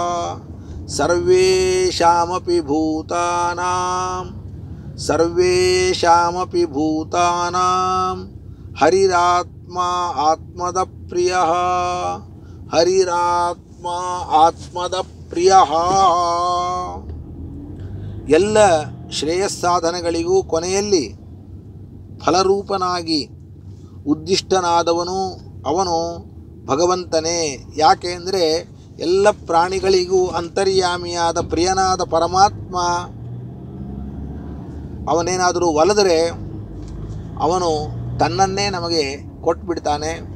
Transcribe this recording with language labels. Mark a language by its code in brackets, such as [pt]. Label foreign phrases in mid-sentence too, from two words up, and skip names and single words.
[sa] ಸರ್ವೇಷಾಮಪಿ ಭೂತಾನಾಂ, ಸರ್ವೇಷಾಮಪಿ ಭೂತಾನಾಂ ಹರಿರಾತ್ಮ ಆತ್ಮದ ಪ್ರಿಯಃ, ಹರಿರಾತ್ಮ ಆತ್ಮದ ಪ್ರಿಯಃ. [kn] ಎಲ್ಲ ಶ್ರೇಯಸ್ಸಾಧನಗಳಿಗೂ ಕೊನೆಯಲ್ಲಿ ಫಲರೂಪನಾಗಿ ಉದ್ದಿಷ್ಟನಾದವನು ಅವನು ಭಗವಂತನೇ. ಯಾಕೆ ಅಂದರೆ ಎಲ್ಲ ಪ್ರಾಣಿಗಳಿಗೂ ಅಂತರ್ಯಾಮಿಯಾದ ಪ್ರಿಯನಾದ ಪರಮಾತ್ಮ ಅವನೇನಾದರೂ ಒಲಿದರೆ ಅವನು ತನ್ನನ್ನೇ ನಮಗೆ ಕೊಟ್ಬಿಡ್ತಾನೆ.